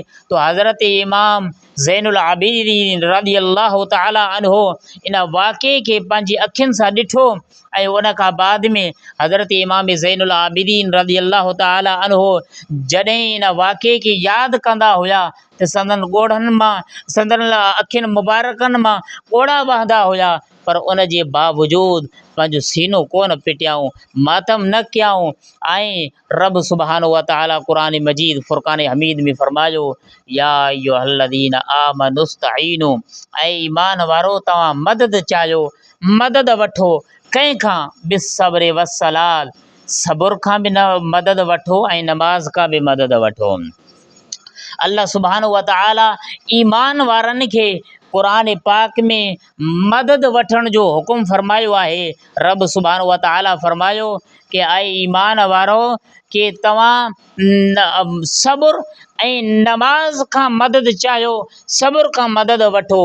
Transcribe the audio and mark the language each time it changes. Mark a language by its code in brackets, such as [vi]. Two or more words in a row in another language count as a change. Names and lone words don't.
[sd] तो हज़रत इमाम ज़ैनुल आबिदीन [ar] رضي الله تعالى عنه [sd] इन वाक़े खे पंहिंजी अखियुनि सां ॾिठो ऐं उन खां बाद में हज़रत इमाम ज़ैनुल आबिदीन [ar] رضي الله تعالى عنه [sd] जॾहिं इन वाक़े खे यादि कंदा हुया त संदन ॻोढ़नि मां संदन अखियुनि मुबारकनि मां ॻोढ़ा वहंदा हुया पर उन जे बावजूद पंहिंजो सीनो कोन पिटियाऊं, मातम न कयाऊं। ऐं रब [ar] سبحانه وتعالى [sd] क़ुरान मजीद फ़ुरक़ान हमीद में फरमायो [ar] يا أيها الذين آمنوا استعينوا [sd] ऐं ईमान वारो तव्हां मदद चाहियो, मदद वठो कंहिंखां [ar] بالصبر والصلاة, [sd] सब्र खां बि मदद वठो ऐं नमाज़ खां बि मदद वठो। अल्लाह [ar] سبحانه وتعالى [sd] ईमान वारनि खे क़ुरान पाक में मदद वठण जो हुकुम फरमायो आहे। रब [ar] سبحانه وتعالى [sd] फरमायो कि आए ईमान वारो कि तव्हां सब्र ऐं नमाज़ खां मदद चाहियो, सब्र खां मदद वठो।